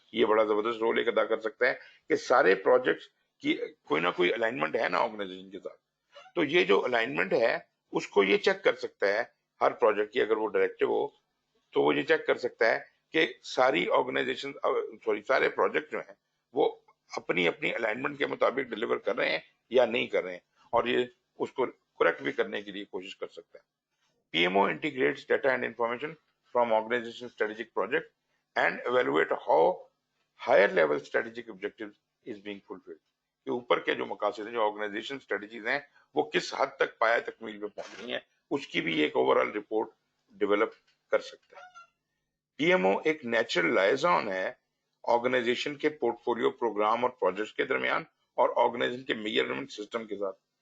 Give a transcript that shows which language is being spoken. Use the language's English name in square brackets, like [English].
[Hindi] ये बड़ा जबरदस्त रोल एक अदा कर सकता है कि सारे प्रोजेक्ट्स की कोई ना कोई अलाइनमेंट है ना ऑर्गेनाइजेशन के साथ, तो ये जो अलाइनमेंट है उसको ये चेक कर सकता है हर प्रोजेक्ट की। अगर वो डायरेक्टिव हो तो वो ये चेक कर सकता है कि सारी ऑर्गेनाइजेशन सॉरी सारे प्रोजेक्ट जो हैं वो अपनी अपनी अलाइनमेंट के मुताबिक डिलीवर कर रहे हैं या नहीं कर रहे हैं, और ये उसको करेक्ट भी करने के लिए कोशिश कर सकता है। [English] PMO integrates data and information from organization strategic project and evaluate how higher level strategic objectives is being fulfilled। [Hindi] कि ऊपर के जो मकासद हैं, जो ऑर्गेनाइजेशन स्ट्रेटजीज हैं, वो किस हद तक पाया तकमील पे पहुंच रही हैं, उसकी भी एक ओवरऑल रिपोर्ट डेवलप कर सकता है। पीएमओ एक नेचुरल लाइजन है ऑर्गेनाइजेशन के पोर्टफोलियो प्रोग्राम और प्रोजेक्ट्स के दरमियान और ऑर्गेनाइजेशन के मेजरमेंट सिस्टम के साथ।